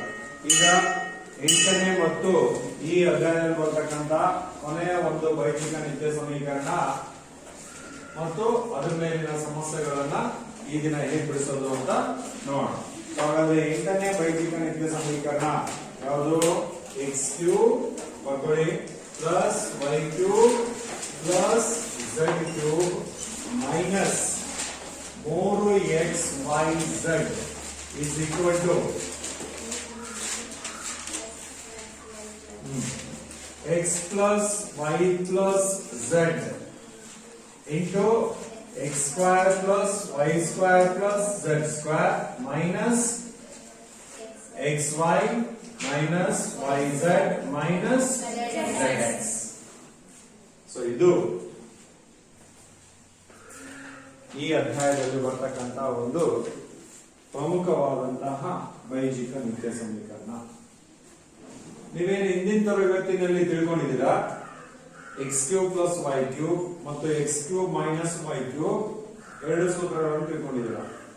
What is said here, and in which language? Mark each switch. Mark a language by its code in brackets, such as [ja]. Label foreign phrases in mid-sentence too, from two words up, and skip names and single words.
[kn] ಈಗ 8ನೇ ಮತ್ತು ಈ ಅಧ್ಯಾಯದಲ್ಲಿ ಬರ್ತಕ್ಕಂತ ಕೊನೆಯ ಒಂದು ವೈದಿಕ ನಿತ್ಯ ಸಮೀಕರಣ ಮತ್ತು ಅದ್ರ ಮೇಲಿನ ಸಮಸ್ಯೆಗಳನ್ನ ಈ ದಿನ ಹೇಗೆ ಬಿಡಿಸೋದು ಅಂತ ನೋಡೋಣ. ಹಾಗಾದ್ರೆ 8ನೇ ವೈದಿಕ ನಿತ್ಯ ಸಮೀಕರಣ ಯಾವುದು? x³ ಬರ್ಕೊಳ್ಳಿ ಪ್ಲಸ್ y³ ಪ್ಲಸ್ z³ ಮೈನಸ್ [en] 3xyz is equal to x plus y plus z into x square plus y square plus z square minus xy minus yz minus zx. [kn] So ಇದು ಈ ಅಧ್ಯಾಯದಲ್ಲಿ ಬರ್ತಕ್ಕಂತಹ ಒಂದು ಪ್ರಮುಖವಾದಂತಹ ವೈದಿಕ ನಿತ್ಯ ಸಮೀಕರಣ. ನೀವೇನು ಹಿಂದಿನ ತರಗತಿಯಲ್ಲಿ ತಿಳ್ಕೊಂಡಿದ್ದೀರಾ x³ ಪ್ಲಸ್ y³ ಮತ್ತು x³ ಮೈನಸ್ y³ ಎರಡು ಸೂತ್ರಗಳನ್ನು ತಿಳ್ಕೊಂಡಿದ್ದೀರಾ.